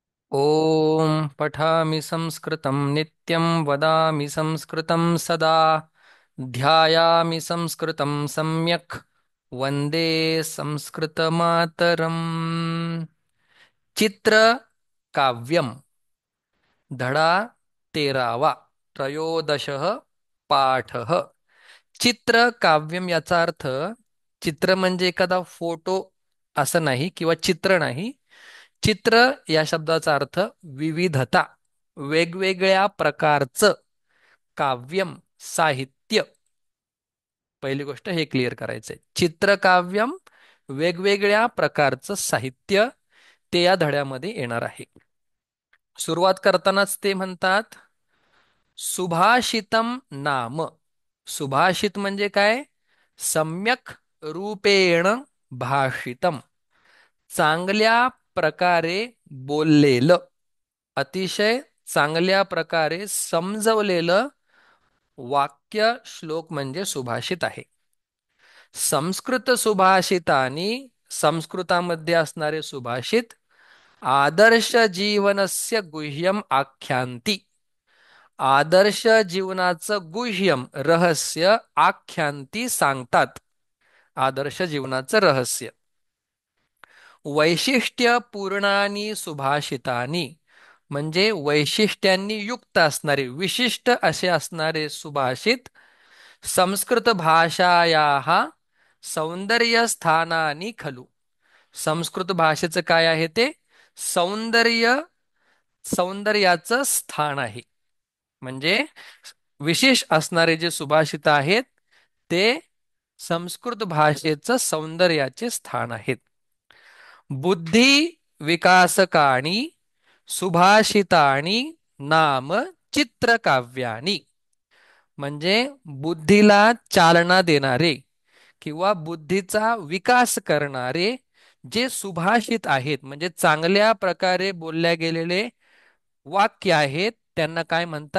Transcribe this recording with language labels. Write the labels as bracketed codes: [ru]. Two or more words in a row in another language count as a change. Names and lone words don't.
[sa] ॐ पठामि संस्कृतं नित्यं वदामि संस्कृतं सदा ध्यायामि संस्कृतं सम्यक् वन्दे संस्कृतमातरम्। चित्रकाव्यम् [mr] धडा 13वा [sa] त्रयोदशः पाठः। [mr] चित्रकाव्यम याचा अर्थ चित्र म्हणजे एखादा फोटो असं नाही किंवा चित्र नाही. चित्र या शब्दाचा अर्थ विविधता, वेगवेगळ्या प्रकारचं काव्यम, साहित्य. पहिली गोष्ट हे क्लिअर करायचंय. चित्रकाव्यम वेगवेगळ्या प्रकारचं साहित्य ते या धड्यामध्ये येणार आहे. सुरुवात करतानाच ते म्हणतात [sa] सुभाषितम नाम. [mr] सुभाषित म्हणजे काय? [sa] सम्यक रूपेण भाषितम, [mr] चांगल्या प्रकारे बोललेलं, अतिशय चांगल्या प्रकारे समजवलेलं वाक्य श्लोक म्हणजे सुभाषित आहे. [sa] संस्कृत सुभाषितानी, [mr] संस्कृतामध्ये असणारे सुभाषित [sa] आदर्श जीवनस्य गुह्यम आख्यांती, [mr] आदर्श जीवनाचं गुह्यम रहस्य आख्यांती सांगतात. आदर्श जीवनाचं रहस्य. [sa] वैशिष्ट्य पूर्णानी सुभाषितानी [mr] म्हणजे वैशिष्ट्यांनी युक्त असणारे, विशिष्ट असे असणारे सुभाषित [sa] संस्कृत भाषायाः सौंदर्य स्थानानी खलु. [mr] संस्कृत भाषेचं काय आहे ते? सौंदर्य, सौंदर्याचं स्थान आहे. म्हणजे विशेष असणारे जे सुभाषित आहेत ते संस्कृत भाषेचं सौंदर्याचे स्थान आहेत. [sa] बुद्धी विकासकाणी सुभाषितानी नाम चित्रकाव्यानी [mr] म्हणजे बुद्धीला चालना देणारे किंवा बुद्धीचा विकास करणारे जे सुभाषित आहेत, म्हणजे चांगल्या प्रकारे बोलल्या गेलेले वाक्य आहेत, त्यांना काय म्हणतात?